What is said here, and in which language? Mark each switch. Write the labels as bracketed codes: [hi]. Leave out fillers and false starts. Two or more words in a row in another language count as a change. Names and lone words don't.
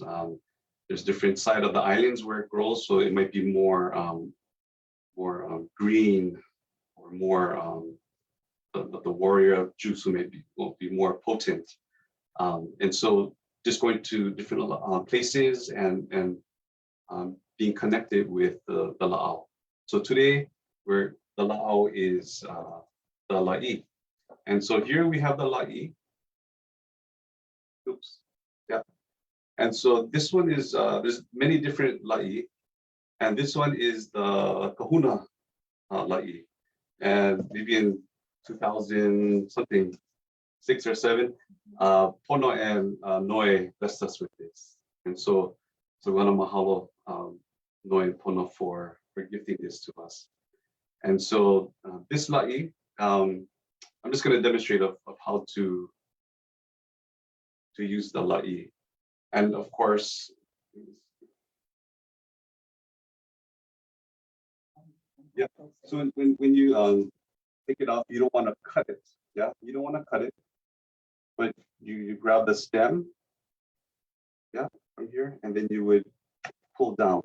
[en] There's different side of the islands where it grows, so it might be more green or more the warrior juice will be more potent. And so just going to different places and being connected with the la'au. So today the la'au is the lāʻī. And so here we have the lāʻī. Oops. Yeah. And so this one is, there's many different lāʻī. And this one is the kahuna lāʻī. And maybe in 2000 something, 6 or 7, Pono and Noe blessed us with this. And so we want to mahalo Noe and Pono for gifting this to us. And so this lāʻī, I'm just going to demonstrate of how to use the lāʻī. And of course, yeah. So when you take it off, you don't want to cut it. Yeah, you don't want to cut it, but you grab the stem, yeah, from here, and then you would pull down.